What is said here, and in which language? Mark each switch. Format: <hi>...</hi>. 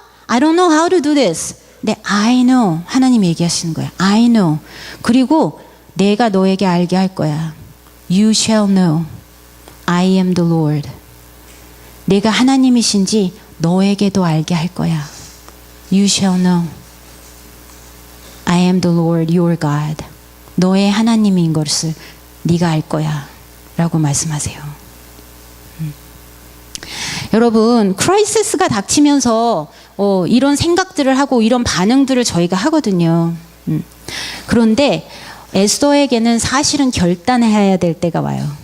<en>I don't know how to do this. 네, I know.</en> <ko>하나님이 얘기하시는 거예요.</ko> <en>I know.</en> <ko>그리고 내가 너에게 알게 할 거야.</ko> <en>You shall know I am the Lord.</en> <ko>내가 하나님이신지 너에게도 알게 할 거야.</ko> <en>You shall know I am the Lord your God.</en> <ko>너의 하나님인 것을 네가 알 거야 라고 말씀하세요. 여러분, 크라이시스가 닥치면서 이런 생각들을 하고 이런 반응들을 저희가 하거든요. 그런데 에스더에게는 사실은 결단해야 될 때가 와요.</ko>